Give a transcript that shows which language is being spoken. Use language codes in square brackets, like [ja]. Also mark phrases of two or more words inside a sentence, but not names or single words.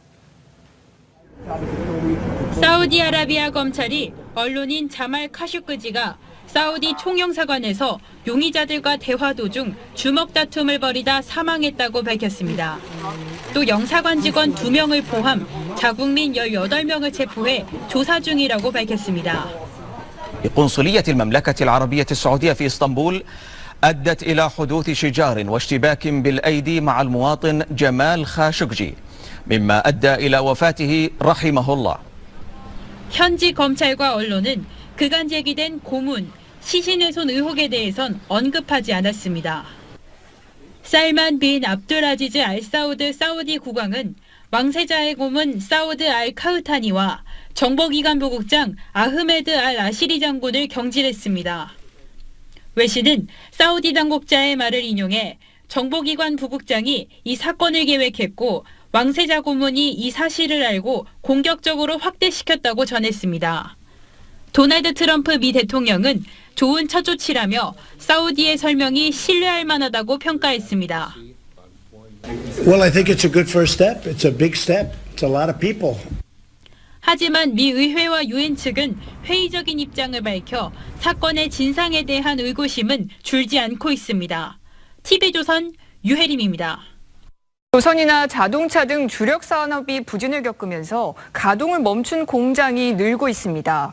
[ko] 사우디아라비아 검찰이 언론인 자말 카슈크지가 사우디 총영사관에서 용의자들과 대화 도중 주먹 다툼을 벌이다 사망했다고 밝혔습니다. 또 영사관 직원 2명을 포함 자국민 18명을 체포해 조사 중이라고 밝혔습니다. [ar] قنصلية المملكة العربية السعودية في اسطنبول أدت إلى حدوث شجار واشتباك بالأيدي مع المواطن جمال خاشقجي مما أدى إلى وفاته رحمه الله. [ko] 현지 검찰과 언론은 그간 제기된 고문, 시신훼손 의혹에 대해선 언급하지 않았습니다. 살만 빈 압둘아지즈 알사우드 사우디 국왕은 왕세자의 고문 사우드 알 카흐타니와 정보기관 부국장 아흐메드 알 아시리 장군을 경질했습니다. 외신은 사우디 당국자의 말을 인용해 정보기관 부국장이 이 사건을 계획했고 왕세자 고문이 이 사실을 알고 공격적으로 확대시켰다고 전했습니다. 도널드 트럼프 미 대통령은 좋은 첫 조치라며 사우디의 설명이 신뢰할 만하다고 평가했습니다. [en] Well, I think it's a good first step. It's a big step. It's a lot of people. [ko] 하지만 미 의회와 유엔 측은 회의적인 입장을 밝혀 사건의 진상에 대한 의구심은 줄지 않고 있습니다. TV조선 유혜림입니다. 조선이나 자동차 등 주력 산업이 부진을 겪으면서 가동을 멈춘 공장이 늘고 있습니다.